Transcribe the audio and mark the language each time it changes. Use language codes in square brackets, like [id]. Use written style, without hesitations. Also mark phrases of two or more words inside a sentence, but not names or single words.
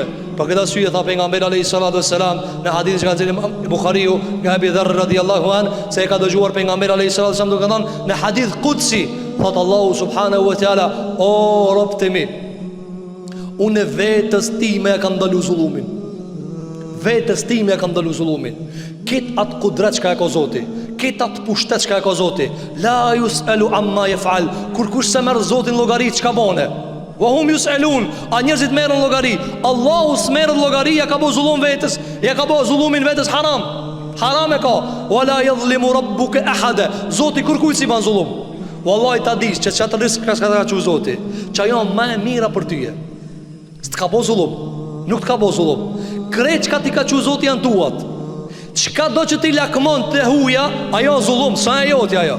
[sq] Pa këta syje tha pejgamberi [ar] alayhi salatu wassalam [sq] në hadith që ka nxjerrë Buhariu nga Abi Dharr [ar] radhiyallahu an, [sq] se e ka dëgjuar pejgamberi [ar] alayhi salatu wassalam [sq] duke thënë në [ar] hadith qudsi, [sq] thot Allahu [ar] subhanahu wa ta'ala: [sq] o robët e mi, unë vetës time e kam ndalu zullumin. Vetës time e kam ndalu zullumin. Kit atë kudret që ka e ko Zoti, kit atë pushtet që ka e ko Zoti. [ar] لا يسأل عما يفعل. [sq] Kur kush se merr Zotin llogari çka bone, [ar] wa hum yus'alun, [sq] a njerëzit merren llogari. Allahu s'merr llogari, ja ka bo zullum vetës, ja ka bo zullumin vetës haram. Haram e ka. [ar] ولا يظلم ربك أحدا. [sq] Zoti kur kujt si ban zullum. Wallahi ta dish që çatë risk ka çu Zoti, që ajo më e mira për ty. S'të ka bo zullum, nuk të ka bo zullum. Krejt çka ti ka çu Zoti janë tuat. Çka do që ti lakmon të huja, ajo zullum, sa e jotja ajo.